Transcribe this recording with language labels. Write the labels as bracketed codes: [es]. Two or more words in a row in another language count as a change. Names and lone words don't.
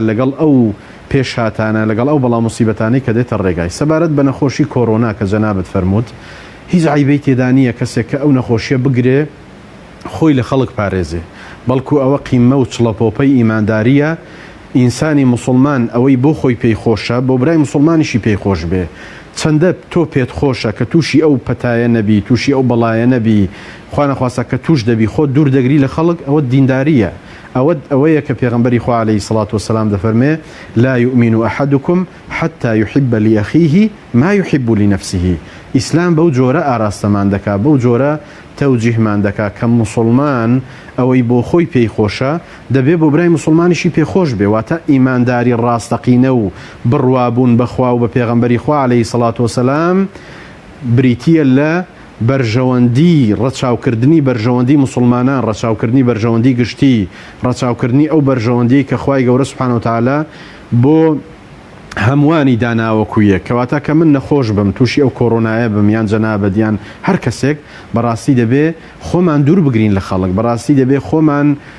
[ckb] لەگەڵ ئەو پێشهاتانە لەگەڵ ئەو بەڵاو موسیبەتانەی کە دێتە ڕێگای سەبارەت بە نەخۆشی کۆڕۆنا کە جەنابەت فەرمووت هیچ عیبەی تێدا نییە کەسێک کە ئەو نەخۆشیە بگرێ خۆی لە خەڵک پارێزێ بەڵکو ئەوە قیمە و چڵەپۆپەی ئیمانداریە ئینسانی موسڵمان ئەوەی بۆ خۆی پێی خۆشە بۆ برای موسڵمانیشی پێی خۆش بێ چەندە تۆ پێت خۆشە کە تووشی ئەو پەتایە نەبی تووشی ئەو بەڵایە نەبی خوا نەخواسە کە توش دەبی خۆ دوور دەگری لە خەڵک ئەوە دینداریە ئەوەیە کە پێغەمبەری خوا عەلەیهی سەڵات وەسەلام دەفەرمێ [ar] لا يؤمن أحدكم حتى يحب لأخيه ما يحب لنفسه [ckb] ئیسلام بەو جۆرە ئاراستەمان دەکات بەو جۆرە تەوجیهمان دەکات کە موسڵمان ئەوەی بۆ خۆی پێی خۆشە دەبێ بۆ برای موسڵمانیشی پێخۆش بێ واتە ئیمانداری ڕاستەقینە و بڕوابوون بەخوا و بە پێغەمبەری خوا عەلەیهی سەڵات وەسەلام بریتیە لە بەرژەوەندی ڕەچاوکردنی بەرژەوەندی موسڵمانان ڕەچاوکردنی بەرژەوەندی گشتی ڕەچاوکردنی ئەو بەرژەوەندی کە خوای گەورە [ar] سوبحانە و تەعالا [ckb] بۆ هەمووانی داناوەکویە کەواتە کە من نەخۆش بم تووشی ئەو کۆڕۆنایە بم یان جەنابەت یان هەر کەسێک بەڕاستی دەبێ خۆمان دوور بگرین لە خەڵک بەڕاستی دەبێ خۆمان